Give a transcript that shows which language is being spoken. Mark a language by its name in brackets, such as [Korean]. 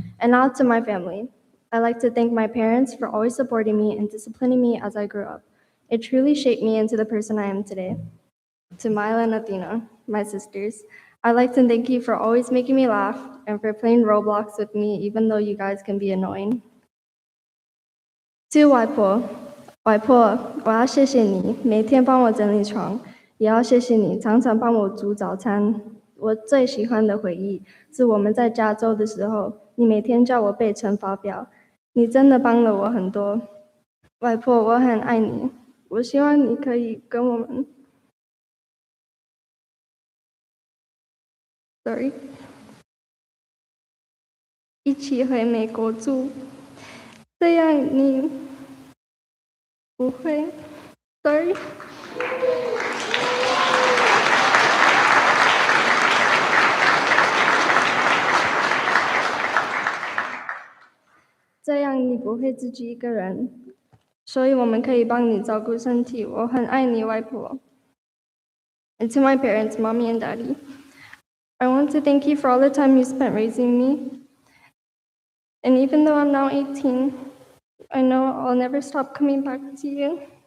[English] And now to my family. I'd like to thank my parents for always supporting me and disciplining me as I grew up. It truly shaped me into the person I am today. To Mila and Athena, my sisters, I'd like to thank you for always making me laugh and for playing Roblox with me, even though you guys can be annoying. [Chinese] To 外婆，我要谢谢你，每天帮我整理床，也要谢谢你常常帮我煮早餐。我最喜欢的回忆是我们在加州的时候，你每天叫我背乘法表，你真的帮了我很多。外婆，我很爱你，我希望你可以跟我们一起回美国住，这样你不会，sorry。这样你不会自己一个人，所以我们可以帮你照顾身体。我很爱你，外婆。 [English] And to my parents, mommy and daddy, I want to thank you for all the time you spent raising me. And even though I'm now 18, I know I'll never stop coming back to you.